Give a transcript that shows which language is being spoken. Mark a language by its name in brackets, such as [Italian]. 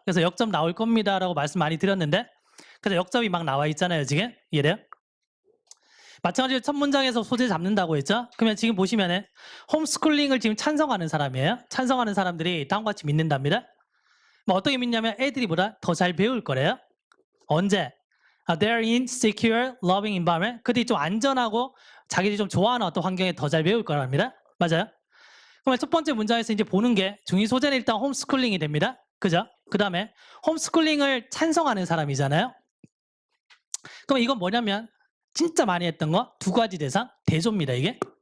[Korean] 그래서 역접 나올 겁니다라고 말씀 많이 드렸는데 그래서 역접이 막 나와 있잖아요. 지금 이해돼요? 마찬가지로 첫 문장에서 소재 잡는다고 했죠. 그러면 지금 보시면은 홈스쿨링을 지금 찬성하는 사람이에요. 찬성하는 사람들이 다음과 같이 믿는답니다. 뭐 어떻게 믿냐면 애들이 보다 더 잘 배울 거래요. 언제? [English] They're in secure, loving environment. [Korean] 그들이 좀 안전하고 자기들이 좀 좋아하는 어떤 환경에 더 잘 배울 거랍니다. 맞아요? 그러면 첫 번째 문장에서 이제 보는 게 중위 소재는 일단 홈스쿨링이 됩니다. 그죠? 그 다음에 홈스쿨링을 찬성하는 사람이잖아요. 그럼 이건 뭐냐면 진짜 많이 했던 거 두 가지 대상 대조입니다. 이게.